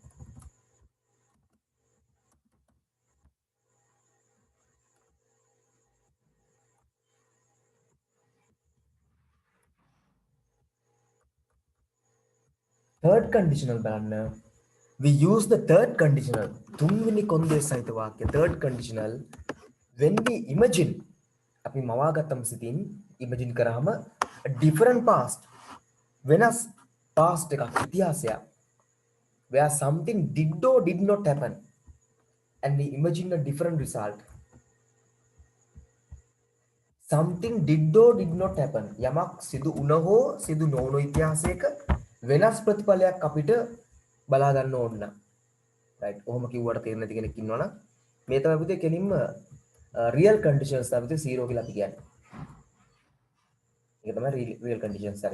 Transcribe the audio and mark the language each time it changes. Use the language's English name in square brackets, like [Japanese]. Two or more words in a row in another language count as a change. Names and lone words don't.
[English] third conditional බලන්න we use the third conditional [Sinhala] තුන්වෙනි කොන්දේස් සහිත වාක්‍ය [English] third conditional when we imagine [Sinhala] අපි මවාගත්තම සිතින් ඉමජින් කරාම [English] different past [Sinhala] වෙනස් past එකක් ඉතිහාසයක් [English] where something did or did not happen and we imagine a different result. Something did or did not happen [Sinhala] යමක් සිදු වුණ හෝ සිදු නොවුණු ඉතිහාසයක වෙනස් ප්‍රතිඵලයක් අපිට බලා ගන්න ඕන නම් right ඔහොම කිව්වට තේරෙන්නේ නැති කෙනෙක් ඉන්නවනම් මේ තමයි පුතේ කෙලින්ම [English] real conditions [Sinhala] තමයි පුතේ zero කියලා අපි කියන්නේ. ඒක තමයි [English] real conditions [Sinhala] හරි.